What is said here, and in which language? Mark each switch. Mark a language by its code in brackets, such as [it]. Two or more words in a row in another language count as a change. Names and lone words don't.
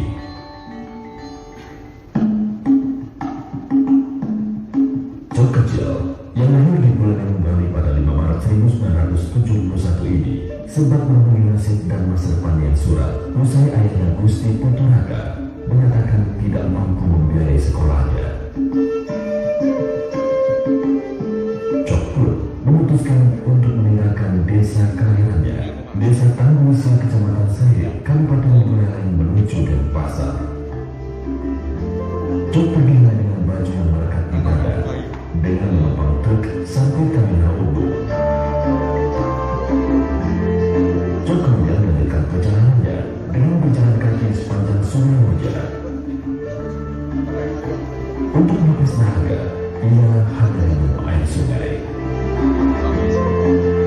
[id] Cok kecil yang lahir di Buleleng, Bali pada 5 Maret 1971 ini sempat menemui nasib dan masa depan yang suram usai ayahnya Gusti Punturaga menyatakan tidak mampu membiayai sekolahnya. Cok pun memutuskan untuk meninggalkan desa kelahirannya, Desa Tanggusa, Kecamatan Sairit, Kabupaten Buleleng menuju Denpasar. Cok pergilah dengan baju yang melekat di badan, dengan menumpang truk sampai Kamina Ubud. Cok kemudian melanjutkan perjalanannya dengan berjalan kaki sepanjang Sungai Moja. Untuk melepas dahaga, ia hanya minum air sungai.